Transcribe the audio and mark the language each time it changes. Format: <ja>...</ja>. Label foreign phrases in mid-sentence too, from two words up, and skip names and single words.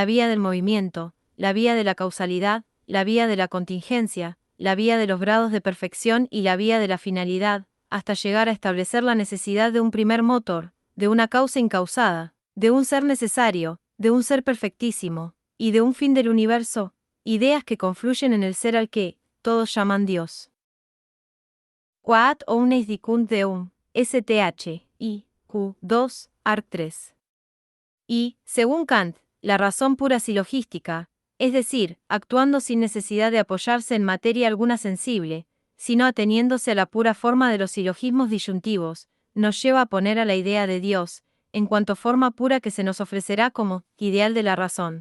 <es>vía del movimiento, la vía de la causalidad, la vía de la contingencia, la vía de los grados de perfección y la vía de la finalidad, hasta llegar a establecer la necesidad de un primer motor, de una causa incausada, de un ser necesario, de un ser perfectísimo, y de un fin del universo, ideas que confluyen en el ser al que todos llaman Dios.</es> <la>Quaat omnes dicunt Deum, STH, I, Q, 2, Arc 3.</la> <es>Y, según Kant, la razón pura silogística, es decir, actuando sin necesidad de apoyarse en materia alguna sensible, sino ateniéndose a la pura forma de los silogismos disyuntivos, nos lleva a poner a la idea de Dios, en cuanto forma pura que se nos ofrecerá como ideal de la razón.</es>